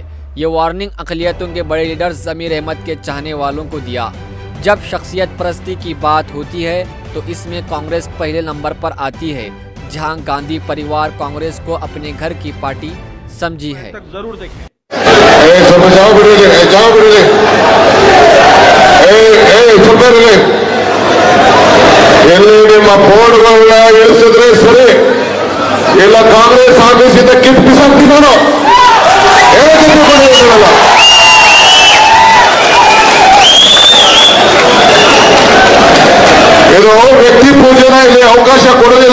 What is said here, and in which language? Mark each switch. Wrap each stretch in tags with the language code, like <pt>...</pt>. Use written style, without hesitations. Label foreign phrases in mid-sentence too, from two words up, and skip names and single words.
<ur>یہ وارننگ اقلیتوں کے بڑے لیڈر ضمیر احمد کے چاہنے والوں کو دیا. جب شخصیت پرستی کی بات ہوتی ہے تو اس میں کانگریس پہلے نمبر پر آتی ہے، جہاں گاندھی پریوار کانگریس کو اپنے گھر کی پارٹی سمجھی ہے. ضرور دیکھیں.</ur> <kn>ಕಾಂಗ್ರೆಸ್ ಆಫೀಸಿಂದ ಕಿತ್ತು ಬಿಸಾಕ್ತೀನಿ ನಾನು ಇದು ವ್ಯಕ್ತಿ ಪೂಜೆನ ಇಲ್ಲಿ ಅವಕಾಶ ಕೊಡೋದಿಲ್ಲ।</kn>